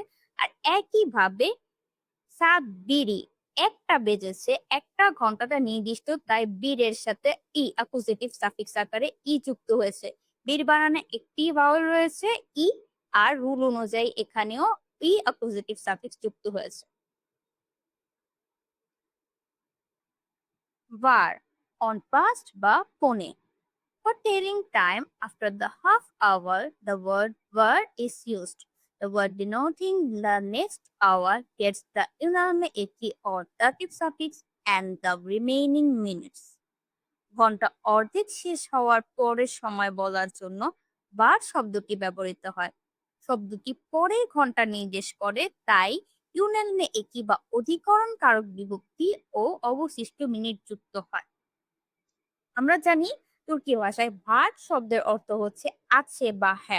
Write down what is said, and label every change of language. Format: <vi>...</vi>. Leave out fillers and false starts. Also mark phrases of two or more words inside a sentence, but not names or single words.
<bn>আর একইভাবে সাত বিড়ি, 1টা বেজেছে, একটা ঘন্টাটা নির্দিষ্ট, তাই বীরের সাথে ই</bn> <en>accusative suffix</en> <bn>আকারে ই যুক্ত হয়েছে। বীর বানানে একটি ভাওয়াল রয়েছে ই, আর রুল অনুযায়ী এখানেও ই</bn> <en>accusative suffix</en> <bn>যুক্ত হয়েছে।</bn> <en>var on past</en> <bn>বা পনে।</bn> <en>For telling time after the half hour, the word var is used. The word denoting the next hour gets the</en> <tr>unalme eki</tr> <en>or dative suffix and the remaining minutes.</en> <bn>ঘন্টা অর্ধেক শেষ হওয়ার পরের সময় বলার জন্য বার শব্দটি ব্যবহৃত হয়। শব্দটি পরে ঘন্টা নির্দেশ করে, তাই</bn> <tr>ünalma eki</tr> <bn>বা অধিকরণ কারক বিভক্তি ও অবশিষ্ট মিনিট যুক্ত হয়। আমরা জানি তুর্কি ভাষায় ভাট শব্দের অর্থ হচ্ছে আছে বা হ্যাঁ।</bn>